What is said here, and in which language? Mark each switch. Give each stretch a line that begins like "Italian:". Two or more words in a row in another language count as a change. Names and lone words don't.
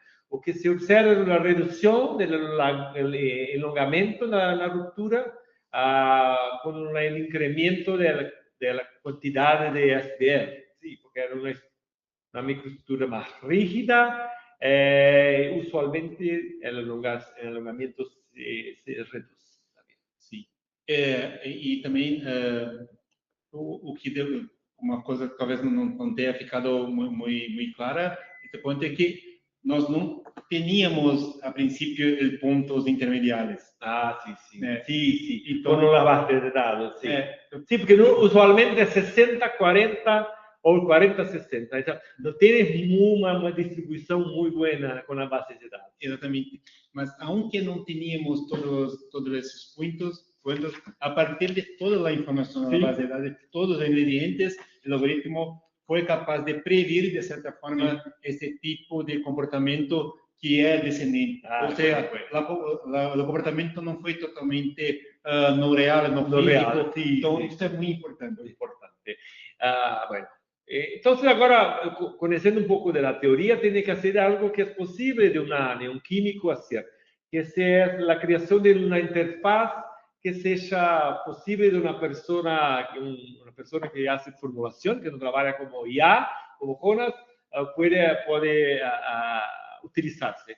Portuguese: O que
Spanish: se observa una reducción del elongamiento de la ruptura con el incremento de la cantidad de SBR, sí, porque era una microestructura más rígida. Usualmente el elongamiento se reduce también. Sí.
Portuguese: E também o que deu uma coisa que talvez não tenha ficado muito clara, este ponto é que nós não teníamos a princípio
Spanish: el puntos
Portuguese: intermediários.
Spanish: Sí. Sí. Então, con la base de datos, sí. Sí, porque usualmente es 60-40 o 40-60. No tienes una distribución muy buena con la base de datos.
Portuguese: Exatamente. Mas, aunque não teníamos todos esses pontos, a partir de toda a informação da base de dados, de todos os ingredientes, o algoritmo foi capaz de prever, de certa forma, esse tipo de comportamento que é descendente. Ou seja, o comportamento não foi totalmente no real, no físico. Então, isso é muito importante.
Spanish: Bueno. Entonces, ahora, conociendo un poco de la teoría, tiene que hacer algo que es posible de un químico hacer, que es la creación de una interfaz que sea posible de una persona que hace formulación, que no trabaja como IA, como Jonas, puede utilizarse.